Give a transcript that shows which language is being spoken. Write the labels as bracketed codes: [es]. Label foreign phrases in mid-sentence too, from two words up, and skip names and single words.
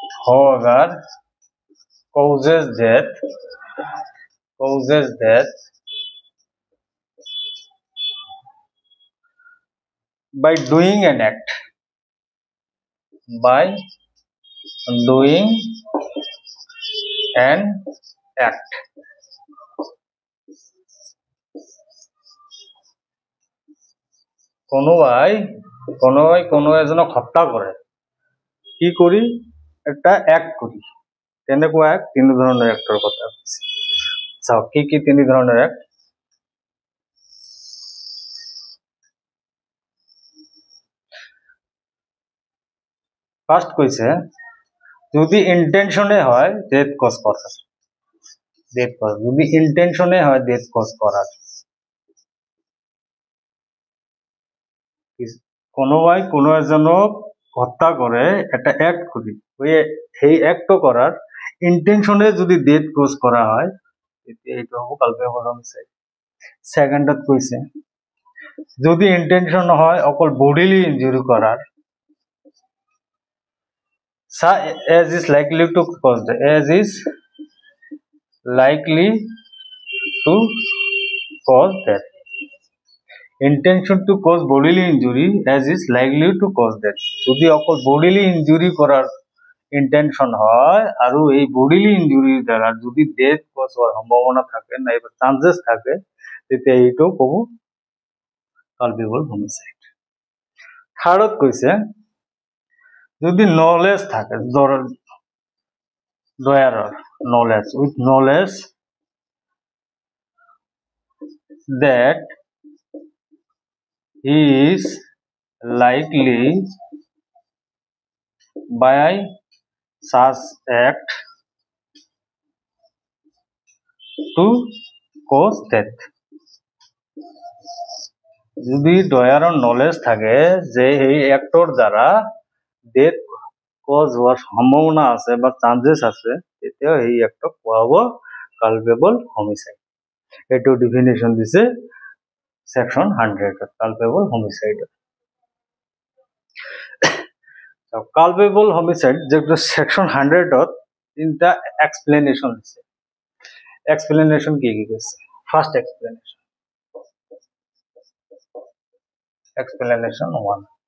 [en] however causes death by doing an act [as] কোনো এজনক হত্যা কৰে কি কৰি এটা অ্যাক্ট কৰি তেনেকুৱা এক তিনি ধৰণৰ এক্টৰ কথা কৈছে চাওক কি তিনি ধৰণৰ এক্ট ফার্স্ট কৈছে যদি ইন্টেনশনে হয় [en] death cause [as] করার যদি ইন্টেনশনে হয় [en] death cause [as] করার কোনোবাই কোনো এজনক হত্যা করে এটা অ্যাক্ট করি সেই অ্যাক্টটো করার ইন্টেনশনে যদি [en] death cause [as] করা হয় তেতিয়া এইটো হ'ব [en] culpable homicide [as] সেকেন্ডত কৈছে যদি ইন্টেনশন হয় অকল [en] bodily injury [as] করার [en] as is likely to cause death intention to cause bodily injury as is likely to cause death [as] যদি অকল [en] bodily injury [as] করার ইন্টেনশন হয় আর এই [en] bodily injury [as] দ্বারা যদি [en] death cause [as] হওয়ার সম্ভাবনা থাকে না এবার চান্সেস থাকে তেতিয়া এইটো কব [en] culpable homicide [as] থার্ডত কৈছে যদি নলেজ থাকে [en] দয়াৰৰ knowledge with knowledge that he is likely by such act to cause death [as] যদি দয়াৰৰ নলেজ থাকে যে এই অ্যাক্টৰ দ্বারা [en] death cause [as] হওয়ার সম্ভাবনা আছে বা চান্সেস আছে তেতিয়া এই অ্যাক্টক কোৱা হ'ব [en] culpable homicide [as] এইটো ডেফিনেশন দিছে [en] section 100 culpable homicide so culpable homicide [as] যেটো সেকশন 100 তিনটা এক্সপ্লেনেশন দিছে এক্সপ্লেনেশন কি কৈছে [en] first explanation 1